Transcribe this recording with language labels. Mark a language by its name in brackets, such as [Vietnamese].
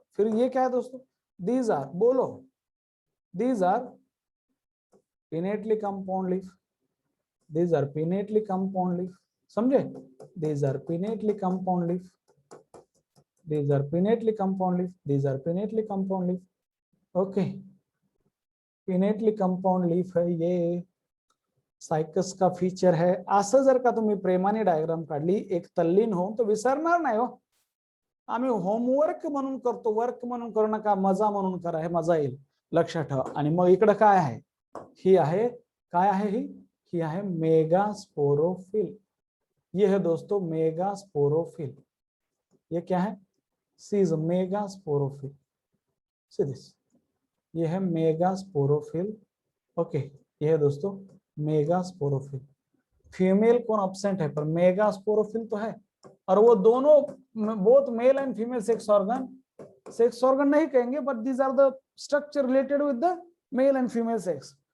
[Hindi] फिर ये क्या है दोस्तों, दीज आर, बोलो, [English] these are pinnately compound leaf, [Hindi] these are pinnately compound leaf, समझे? [English] These are pinnately compound leaf, these are pinnately compound leaf, these are pinnately compound leaf. [Hindi] Okay, pinnately compound leaf है, ये cycas का feature है। [Marathi] असं जर का तुम्ही प्रेमाने डायग्राम काढली एक तल्लीन होऊन, तो विसरणार नाही हो। आम्ही होमवर्क म्हणून करतो, वर्क म्हणून करू नका, मजा म्हणून करा, हे मजा येईल, लक्षात ठेवा। आणि मग इकडे काय आहे, ही आहे, काय आहे ही आहे मेगास्पोरोफिल। [Hindi] ये है दोस्तों मेगास्पोरोफिल, ये क्या है, [English] sees megasporophyll, see this, [Hindi] ये है मेगास्पोरोफिल। ओके, ये है दोस्तों मेगास्पोरोफिल। फीमेल कौन एब्सेंट है, पर मेगास्पोरोफिल तो है, और वो दोनों both male and female sex organ नहीं कहेंगे, [English] But these are the structure related with the male and female sex.